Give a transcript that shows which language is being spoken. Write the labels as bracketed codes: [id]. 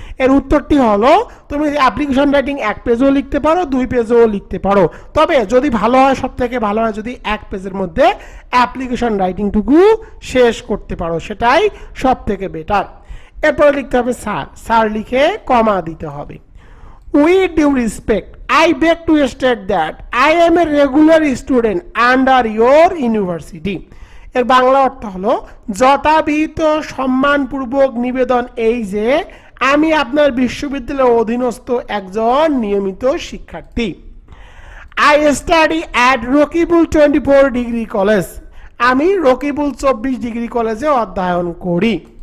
[bn] এর উত্তরটি হলো তুমি অ্যাপ্লিকেশন রাইটিং 1 পেজেও লিখতে পারো, 2 পেজেও লিখতে পারো। তবে যদি ভালো হয়, সব থেকে ভালো হয় যদি 1 পেজের মধ্যে অ্যাপ্লিকেশন রাইটিংটুকু শেষ করতে পারো, সেটাই সব থেকে বেটার। এরপরে লিখতে হবে স্যার লিখে কমা দিতে হবে। [en] With due respect, I beg to state that I am a regular student under your university. [bn] এর বাংলা অর্থ হলো যথাবিহিত সম্মানপূর্বক নিবেদন এই যে আমি আপনার বিশ্ববিদ্যালয়ের অধীনস্থ একজন নিয়মিত শিক্ষার্থী। [en] I study at Rakibul 24 degree college. [bn] আমি রকিবুল 24 ডিগ্রি কলেজে অধ্যয়ন করি।